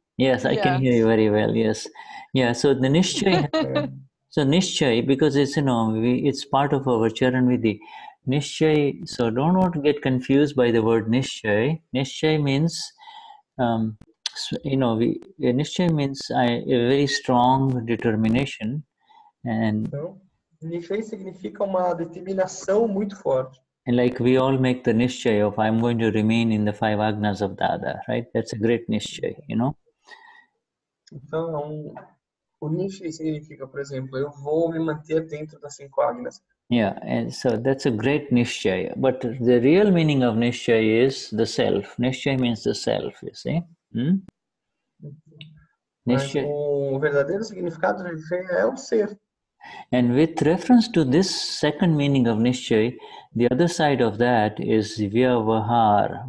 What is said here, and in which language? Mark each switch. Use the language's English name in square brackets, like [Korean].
[English] Yes, I can hear you very well. Yes. Yeah. So the Nischay, so Nischay, because it's it's part of our Charan Vidhi. Nischay. So don't get confused by the word Nischay. Nischay means, Nischay means a very strong determination, and. [Portuguese] Então, Nischay significa uma determinação muito forte. [English] And like we all make the Nischay of I'm going to remain in the 5 agnas of Dada, right? That's a great Nischay, [Portuguese] Então, o Nischay significa, por exemplo, eu vou me manter dentro das 5 agnas. [English] Yeah, and so that's a great Nischay. But the real meaning of Nischay is the self. Nischay means the self, you see? [Portuguese] Mas o verdadeiro significado de Nischay é o ser. [English] And with reference to this second meaning of Nischay, the other side of that is Vyavahar.